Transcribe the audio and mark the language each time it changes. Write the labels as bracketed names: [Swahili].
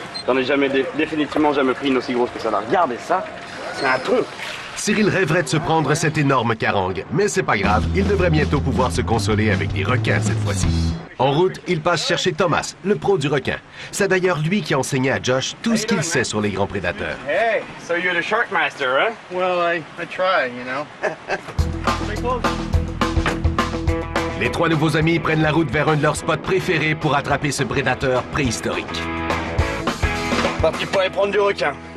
[French] J'en ai jamais, définitivement jamais pris une aussi grosse que ça là. Regardez ça, c'est un truc. Cyril rêverait de se prendre cette énorme carangue, mais c'est pas grave, il devrait bientôt pouvoir se consoler avec des requins cette fois-ci. En route, il passe chercher Thomas, le pro du requin. C'est d'ailleurs lui qui a enseigné à Josh tout ce qu'il sait sur les grands prédateurs. [English] Hey, so you're the shark master, huh? Well, I try, you know. [French] Les trois nouveaux amis prennent la route vers un de leurs spots préférés pour attraper ce prédateur préhistorique. Parti pour aller prendre du requin.